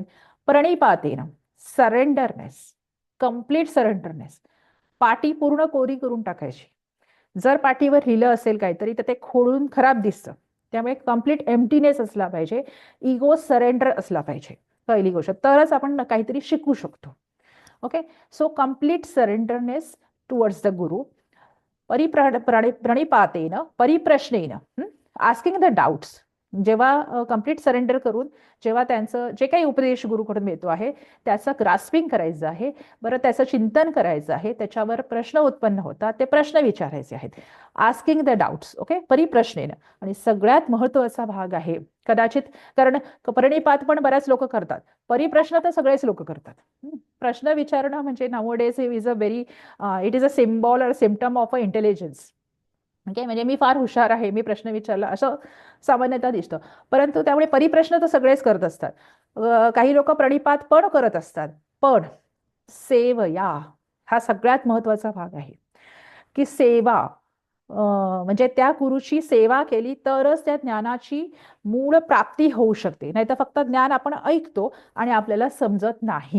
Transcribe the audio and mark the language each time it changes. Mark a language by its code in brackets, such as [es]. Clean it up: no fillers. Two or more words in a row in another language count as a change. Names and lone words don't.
[mr] प्रणिपातेन सरेंडरनेस, [en] complete surrenderness, [mr] पाटी पूर्ण कोरी करून टाकायची. जर पाठीवर लिहिलं असेल काहीतरी तर ते खोडून खराब दिसतं, त्यामुळे [en] complete emptiness [mr] असला पाहिजे, [en] ego surrender [mr] असला पाहिजे, पहिली गोष्ट, तरच आपण काहीतरी शिकू शकतो. [en] Okay. So complete surrenderness towards the guru. [sa] प्रणिपातेन परिप्रश्नेन, [en] Asking the doubts. [mr] जेव्हा कम्प्लीट सरेंडर करून जेव्हा त्यांचं जे काही उपदेश गुरुकडून मिळतो आहे त्याचं ग्रास्पिंग करायचं आहे, बरं त्याचं चिंतन करायचं आहे, त्याच्यावर प्रश्न उत्पन्न होतात, ते प्रश्न विचारायचे आहेत. [en] Asking the doubts. Okay. परिप्रश्नेन. [mr] आणि सगळ्यात महत्वाचा भाग आहे कदाचित, कारण प्रणिपात पण बऱ्याच लोक करतात, परिप्रश्न तर सगळेच लोक करतात. प्रश्न विचारणं म्हणजे [en] nowadays is a very, it is a symbol or symptom of a intelligence. Okay. [mr] म्हणजे मी फार हुशार आहे, मी प्रश्न विचारला असं सामान्यतः दिसतं, परंतु त्यामुळे परिप्रश्न तर सगळेच करत असतात. काही लोक प्रणिपात पण करत असतात, पण सेवया हा सगळ्यात महत्वाचा भाग आहे, की सेवा म्हणजे त्या गुरुची सेवा केली तरच त्या ज्ञानाची मूळ प्राप्ती होऊ शकते, नाही तर फक्त ज्ञान आपण ऐकतो आणि आपल्याला समजत नाही.